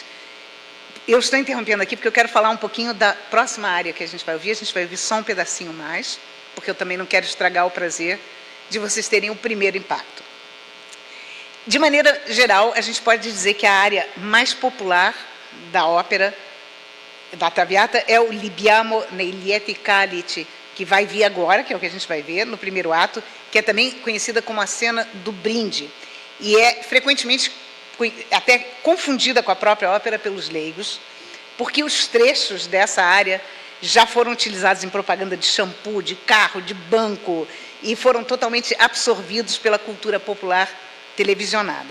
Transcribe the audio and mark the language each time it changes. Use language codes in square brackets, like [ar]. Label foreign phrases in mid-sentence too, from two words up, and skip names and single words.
[pt] Eu estou interrompendo aqui porque eu quero falar um pouquinho da próxima área que a gente vai ouvir. A gente vai ouvir só um pedacinho mais, porque eu também não quero estragar o prazer de vocês terem o primeiro impacto. De maneira geral, a gente pode dizer que a área mais popular da ópera da Traviata é o Libiamo nei lieti calici, que vai vir agora, que é o que a gente vai ver no primeiro ato, que é também conhecida como a cena do brinde, e é frequentemente até confundida com a própria ópera pelos leigos, porque os trechos dessa área já foram utilizados em propaganda de shampoo, de carro, de banco, e foram totalmente absorvidos pela cultura popular televisionada.